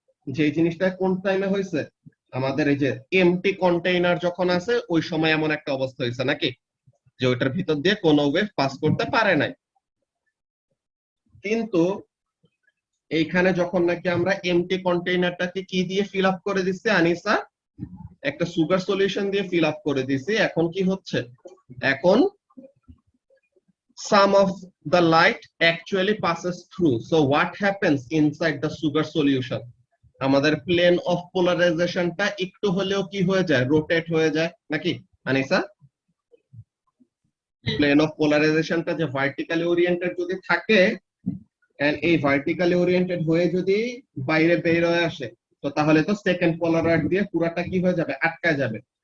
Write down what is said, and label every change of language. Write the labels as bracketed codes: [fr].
[bn] যে জিনিসটা কোন টাইমে হয়েছে, আমাদের এই যে এমটি কন্টেইনার যখন আছে ওই সময় এমন একটা অবস্থা হয়েছে নাকি, যে ওইটার ভিতর দিয়ে কোনো ওয়েভ পাস করতে পারে নাই। কিন্তু এইখানে যখন নাকি আমরা এমটি কন্টেইনারটাকে কি দিয়ে ফিল আপ করে দিচ্ছি আনিসা? একটা সুগার সলিউশন দিয়ে ফিল আপ করে দিছি। এখন কি হচ্ছে, এখন [en] some of the light actually passes through, so what happens inside the sugar solution? [bn] আমাদের প্লেন অফ পোলারাইজেশনটা একটু হলেও কি হয়ে যায়, রোটেট হয়ে যায় নাকি আনিসা? প্লেন অফ পোলারাইজেশনটা যে ভার্টিক্যালি ওরিয়েন্টেড যদি থাকে, এন্ড এই ভার্টিক্যালি ওরিয়েন্টেড হয়ে যদি বাইরে বের হয়ে আসে, তো তাহলে তো সেকেন্ড পোলারয়েড দিয়ে পুরাটা কি হয়ে যাবে, আটকায় যাবে।